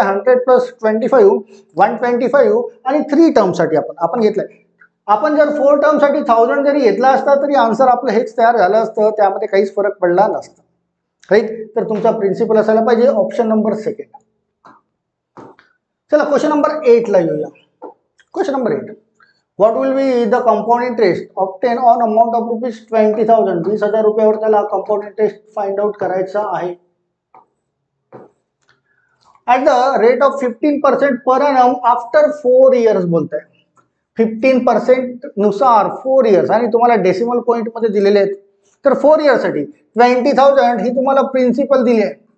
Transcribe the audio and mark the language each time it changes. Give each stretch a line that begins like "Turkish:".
Marathi: 100 + 25 125 आणि 3 टर्मसाठी आपण घेतलंय. आपण जर 4 टर्मसाठी 1000 जरी घेतला असता तरी आन्सर आपलं हेच तयार झालं असतं, त्यामध्ये काहीच फरक पडला नसता. राईट. तर तुमचा प्रिन्सिपल असायला पाहिजे ऑप्शन नंबर सेकंड. चला क्वेश्चन नंबर 8 ला येऊया.
English: Question number 8, what will be the compound interest obtain on amount of ₹20,000.
Marathi: 20,000 रुपयावर त्याला कंपाऊंड इंटरेस्ट फाइंड आउट करायचा आहे at the rate of 15% per annum after 4 years बोलत आहे. 15% नुसार 4 इयर्स आणि तुम्हाला डेसिमल पॉईंट मध्ये दिलेले आहेत. तर 4 इयर्ससाठी 20,000 ही तुम्हाला प्रिन्सिपल दिली आहे.